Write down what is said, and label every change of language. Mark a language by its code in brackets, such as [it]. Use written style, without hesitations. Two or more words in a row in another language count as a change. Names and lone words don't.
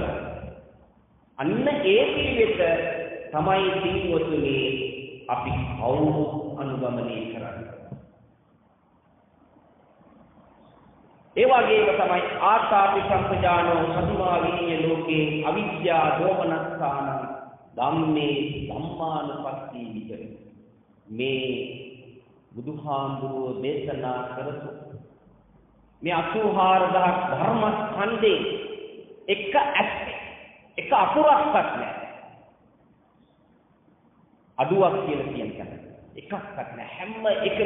[si] අන්න ඒ පිළිවෙත තමයි තින්වතුනි අපි කවුරු අනුගමනය කරන්නේ. ඒ වගේම තමයි [pi] ආත්තාපි සම්පජානෝ සතිමා විනීය ලෝකේ අවිද්‍යා දෝමනස්සාන ධම්මේ ධම්මානුපස්සී විහෙරති. [si] මේ බුදුහාමුදුරුවෝ දේශනා කරපු මේ 84000 ධර්මස්කන්ධේ එක අකුරක්වත් නැහැ. අඩුවක් කියලා කියන්නේ එකක්වත් නැහැ.